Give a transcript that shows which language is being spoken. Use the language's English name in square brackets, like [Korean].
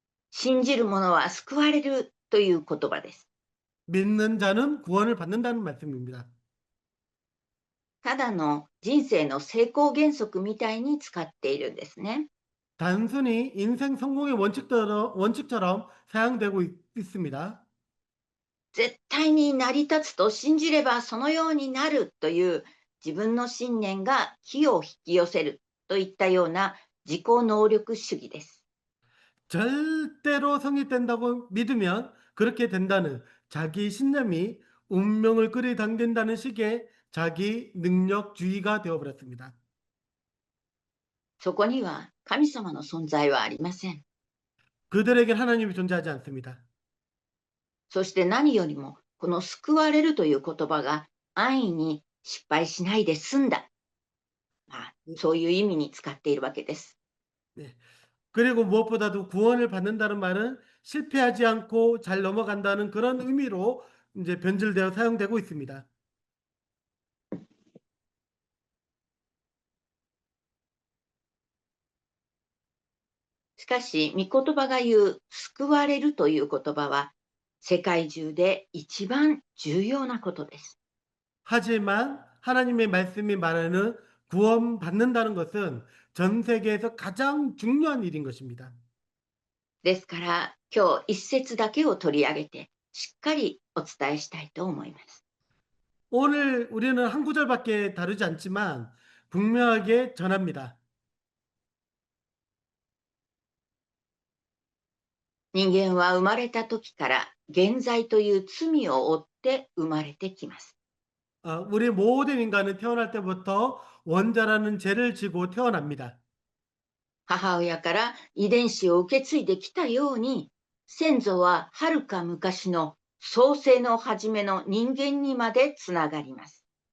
[Japanese] 信じる者は救われるという言葉です。 [Korean] 믿는 자는 구원을 받는다는 말씀입니다. [Japanese] ただの人生の成功原則みたいに使っているんですね。 [Korean] 단순히 인생 성공의 원칙처럼 사용되고 있습니다. [Japanese] 絶対に成り立つと信じればそのようになるという自分の信念が気を引き寄せるといったような自己能力主義です。 [Korean] 절대로 성립된다고 믿으면 그렇게 된다는 자기 신념이 운명을 끌어당긴다는 식의 자기 능력주의가 되어버렸습니다. [Japanese] そこには神様の存在はありません。 [Korean] 그들에겐 하나님이 존재하지 않습니다. [Japanese] そして何よりもこの救われるという言葉が安易に失敗しないで済んだ、そういう意味に使っているわけです。 [Korean] 네. 그리고 무엇보다도 구원을 받는다는 말은 실패하지 않고 잘 넘어간다는 그런 의미로 이제 변질되어 사용되고 있습니다. [Japanese] しかし、御言葉が言う救われるという言葉は世界中で一番重要なことです。 [Korean] 하지만 하나님의 말씀이 말하는 구원받는다는 것은 전 세계에서 가장 중요한 일인 것입니다. [Japanese] ですから今日一節だけを取り上げてしっかりお伝えしたいと思います。 [Korean] 오늘 우리는 한 구절밖에 다루지 않지만 분명하게 전합니다. [Japanese] 人間は生まれた時から現在という罪を負って生まれてきます。 [Korean] 우리 모든 인간은 태어날 때부터 원자라는 죄를 지고 태어납니다. [Japanese] 母親から遺伝子を受け継いできたように、先祖ははるか昔の創世の初めの人間にまでつながります。